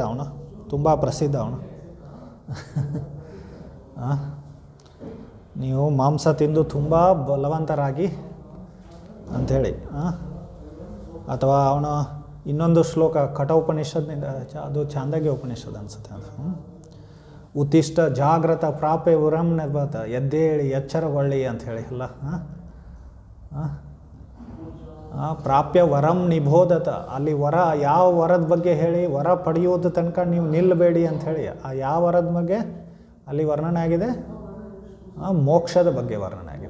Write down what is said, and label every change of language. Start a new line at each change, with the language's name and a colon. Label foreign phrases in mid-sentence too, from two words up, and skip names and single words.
Kannada: ಅವನು ತುಂಬ ಪ್ರಸಿದ್ಧ ಅವನು. ನೀವು ಮಾಂಸ ತಿಂದು ತುಂಬ ಬಲವಂತರಾಗಿ ಅಂಥೇಳಿ. ಅಥವಾ ಅವನು ಇನ್ನೊಂದು ಶ್ಲೋಕ ಕಠೋಪನಿಷತ್ನಿಂದ, ಅದು ಚಾಂದೋಗ್ಯ ಉಪನಿಷತ್ ಅನಿಸುತ್ತೆ ಅದು.
Sanskrit: ಉತ್ತಿಷ್ಟ ಜಾಗ್ರತ ಪ್ರಾಪ್ಯ ವರಂ ನಿರ್ಭತ,
Kannada: ಎದ್ದೇಳಿ ಎಚ್ಚರಗೊಳ್ಳಿ ಅಂಥೇಳಿ ಎಲ್ಲ.
Sanskrit: ಪ್ರಾಪ್ಯ ವರಂ ನಿಬೋಧತ,
Kannada: ಅಲ್ಲಿ ವರ, ಯಾವ ವರದ ಬಗ್ಗೆ ಹೇಳಿ, ವರ ಪಡೆಯೋದು ತನಕ ನೀವು ನಿಲ್ಲಬೇಡಿ ಅಂಥೇಳಿ. ಆ ಯಾವ ವರದ ಬಗ್ಗೆ ಅಲ್ಲಿ ವರ್ಣನೆ ಆಗಿದೆ, ಮೋಕ್ಷದ ಬಗ್ಗೆ ವರ್ಣನೆ ಆಗಿದೆ.